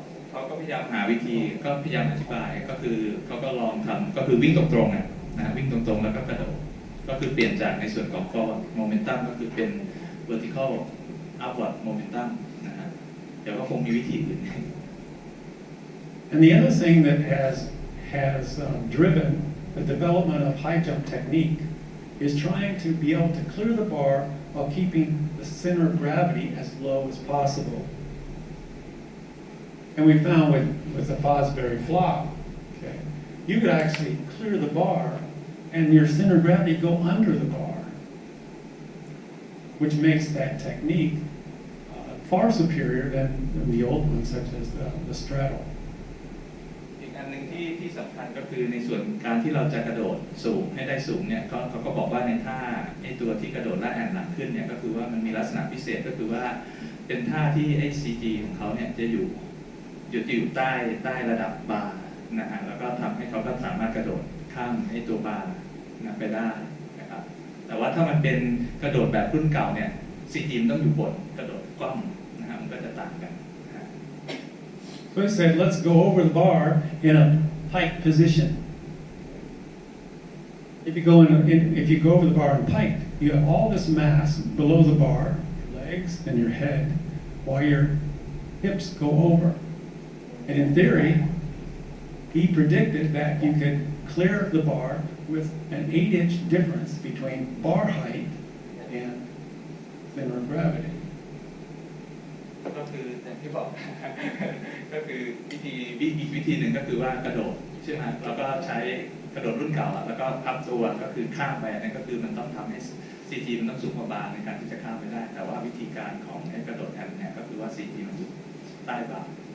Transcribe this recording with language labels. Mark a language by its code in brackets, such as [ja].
[th] เขาก็พยายามหาวิธีก็พยายามอธิบายก็คือเขาก็ลองทำก็คือวิ่งตรงๆนะวิ่งตรงๆแล้วก็กระโดดก็คือเปลี่ยนจากในส่วนของ [en] forward momentum [th] ก็คือเป็น [en] vertical upward momentum [th] นะฮะเดี๋ยวก็คงมีวิธีอื่น [en] And the other thing that has has driven the development of high jump technique is trying to be able to clear the bar while keeping the center of gravity as low as possible. And we found with the Fosbury flop, okay, you could actually clear the bar and your center of gravity go under the bar, which makes that technique far superior than the old ones, such as the straddle. [th] อีกอันหนึ่งที่สำคัญก็คือในส่วนการที่เราจะกระโดดสูงให้ได้สูงเนี่ยเขาก็บอกว่าในท่าไอ้ตัวที่กระโดดและแอนหลังขึ้นเนี่ยก็คือว่ามันมีลักษณะพิเศษก็คือว่าเป็นท่าที่ไอ้ CG ของเขาเนี่ยจะอยู่ใต้ระดับบาร์นะฮะแล้วก็ทำให้เขาก็สามารถกระโดดข้ามไอ้ตัวบาร์นะไปได้นะครับแต่ว่าถ้ามันเป็นกระโดดแบบรุ่นเก่าเนี่ย CG มันต้องอยู่บนกระโดดกล้องนะฮะมันก็จะต่างกัน [en] So he said, let's go over the bar in a pike position. If you go over the bar in pike, you have all this mass below the bar, your legs and your head, while your hips go over. And in theory, he predicted that you could clear the bar with an 8-inch difference between bar height and center of gravity. [th] ก็คืออย่างที่บอก ก็คืออีกวิธีหนึ่งก็คือว่ากระโดดใช่ไหมแล้วก็ใช้กระโดดรุ่นเก่าแล้วก็พับตัวก็คือข้ามไปนั่นก็คือมันต้องทำให้ CG มันต้องสูงกว่าบาร์ในการที่จะข้ามไปได้แต่ว่าวิธีการของไอ้กระโดดแอนเนี่ยก็คือว่า CG มันอยู่ใต้บาร์